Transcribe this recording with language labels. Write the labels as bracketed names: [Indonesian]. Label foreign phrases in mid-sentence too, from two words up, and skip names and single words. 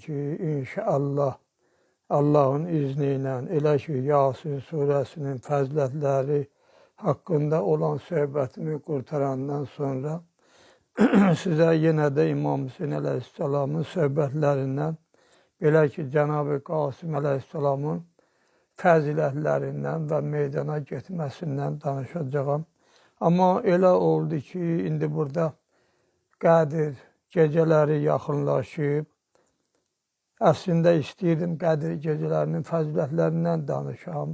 [Azerbaijani] ki inşallah Allah'ın izniyle elə ki Yasin suresinin fəzilətləri hakkında olan söhbətimi qurtarandan sonra [Turkish] size yine de [Azerbaijani] İmam Hüseyin Aleyhisselam'ın söhbətlerinden, belə ki Cenab-ı Qasım Aleyhisselam'ın fəzilətlerindən və meydana getməsindən danışacağım. Ama elə oldu ki, indi burada Qədir geceleri yaxınlaşıb. Əslində istəyirdim Qədir gecelerinin fəzilətlerindən danışam.